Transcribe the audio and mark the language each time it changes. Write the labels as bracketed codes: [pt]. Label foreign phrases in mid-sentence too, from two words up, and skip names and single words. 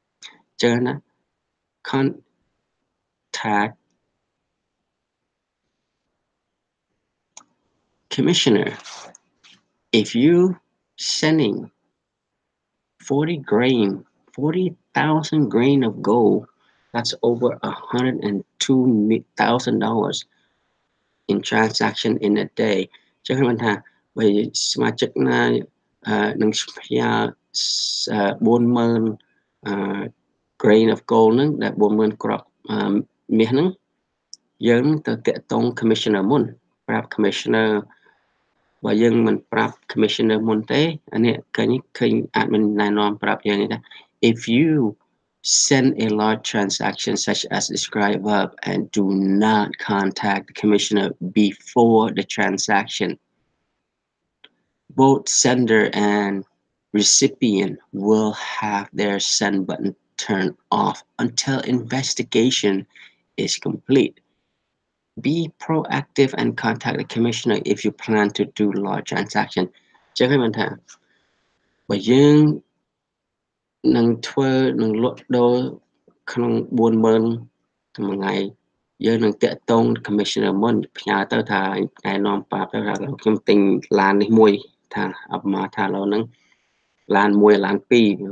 [en] Contact commissioner. If you sending 40,000 grain of gold, that's over $102,000 in transaction in a day [km] ចឹងមិនថាបើសមាជិកណានឹងផ្ញើ [en] 40,000 grain of gold [km] ហ្នឹងដែល40,000គ្រាប់មាសហ្នឹងយើងទៅតាក់ទង commissioner មុនប្រាប់ commissioner បើយើងមិនប្រាប់ commissioner មុនទេអានេះឃើញអាចមិនណែនាំប្រាប់យើងទេ [en] if you send a large transaction such as described above and do not contact the commissioner before the transaction. Both sender and recipient will have their send button turned off until investigation is complete. Be proactive and contact the commissioner if you plan to do large transaction. [km] ចឹងហើយមិនថាបើយើងនឹងធ្វើនឹងលក់ដូរក្នុង40,000មួយថ្ងៃយើងនឹងតាក់ទង commissioner មុនផ្ញើទៅថាណែនាំប្រាប់ទៅថាខ្ញុំទិញឡាននេះមួយថាអបមាថាឥឡូវហ្នឹងឡាន1ឡាន2